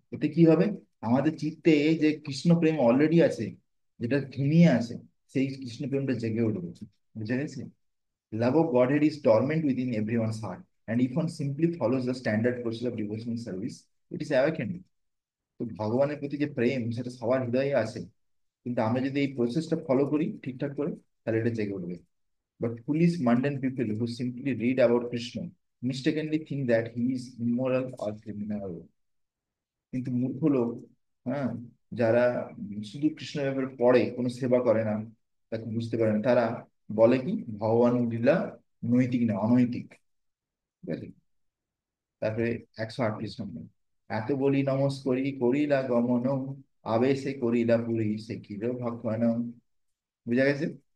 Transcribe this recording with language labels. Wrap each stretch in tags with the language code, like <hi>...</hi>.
<bn>এতে কি হবে, আমাদের চিত্তে যে কৃষ্ণ প্রেম অলরেডি আছে, যেটা ঘুমিয়ে আছে, সেই কৃষ্ণ প্রেমটা জেগে উঠবে। বুঝে গেছে?</bn> <en>Love of Godhead is dormant within everyone's heart, and if one simply follows the standard process of devotional service, it is awakened.</en> <bn>তো ভগবানের প্রতি যে প্রেম, সেটা সবার হৃদয়ে আছে, কিন্তু আমরা যদি এই প্রসেসটা ফলো করি ঠিকঠাক করে, তাহলে এটা জেগে উঠবে।</bn> <en>But foolish mundane people who simply read about Krishna mistakenly think that he is immoral or criminal.</en> <bn>কিন্তু মূর্খ লোক, হ্যাঁ, যারা শুধু কৃষ্ণের ব্যাপারে পড়ে, কোনো সেবা করে না, তাকে বুঝতে পারে না, তারা বলে কি ভগবান লীলা নৈতিক না, অনৈতিক। ঠিক আছে? তারপরে 138 নম্বর, এত বলি নমস্করি করিলা গমন, আবেশে করিলা পুরী সে কির ভক্ষণ। বুঝা গেছে?</bn>